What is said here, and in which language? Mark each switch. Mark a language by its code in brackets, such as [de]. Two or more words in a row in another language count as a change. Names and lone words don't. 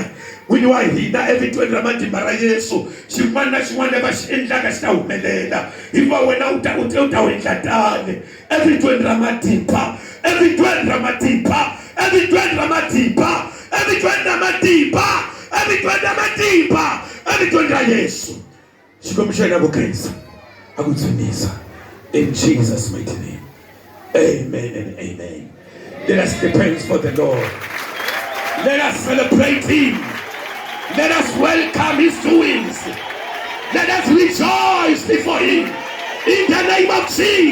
[ts] N'wini wa hina evitweni ra matimba ra Yesu xin'wana na xin'wana va xi endlaka xi ta humelela hikuva wena u ta endla tani evitweni ra matimba, evitweni ra matimba, evitweni ra matimba, evitweni ra matimba, evitweni ra matimba, evitweni ra Yesu. Xikwembu xa hina ku khensa aku tshunisa [en] in Jesus mighty name. Amen and amen. Let us give praise for the Lord. Let us celebrate Him. Let us welcome His doings. Let us rejoice before Him. In the name of Jesus.